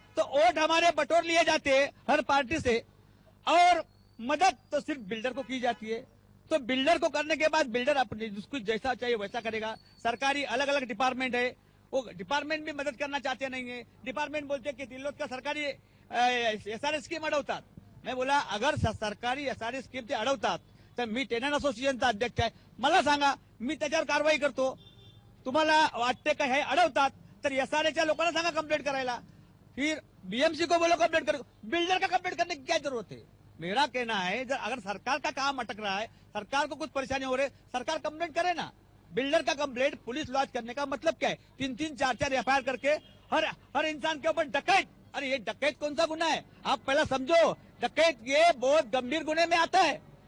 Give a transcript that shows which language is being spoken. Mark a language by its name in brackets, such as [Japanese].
[Hindi] तो वोट हमारे बटोर लिए जाते हैं हर पार्टी से और मदद तो सिर्फ बिल्डर को की जाती है। तो बिल्डर को करने के बाद बिल्डर अपने जिसको जैसा चाहिए वैसा करेगा। सरकारी अलग अलग डिपार्टमेंट है, वो डिपार्टमेंट भी मदद करना चाहते नहीं है। डिपार्टमेंट बोलते हैं कि [Marathi] तिल्लोत का सरकारी एसआरए स्कीम अडवतात। [Hindi] मैं बोला [Marathi] अगर सरकारी एसआरए स्कीम ते अडवतात तर मी टेनंट असोसिएशनचा अध्यक्ष आहे, मला सांगा, मी त्याच्यावर कारवाई करतो। तुम्हाला वाटते का हे अडवतात तर एसआरएच्या लोकांना सांगा कंप्लेंट करायला, [Hindi] फिर बीएमसी को बोलो कंप्लेंट करो। बिल्डर का कंप्लेंट करने की क्या जरूरत है? मेरा कहना है अगर सरकार का काम अटक रहा है, सरकार को कुछ परेशानी हो रही है, सरकार कंप्लेंट करे ना। बिल्डर का कंप्लेंट पुलिस लॉन्च करने का मतलब क्या है? 3-3, 4-4 एफआईआर करके हर इंसान के ऊपर डकैत। अरे ये डकैत कौन सा गुना है? आप पहला समझो, डकैत ये बहुत गंभीर गुने में आता है।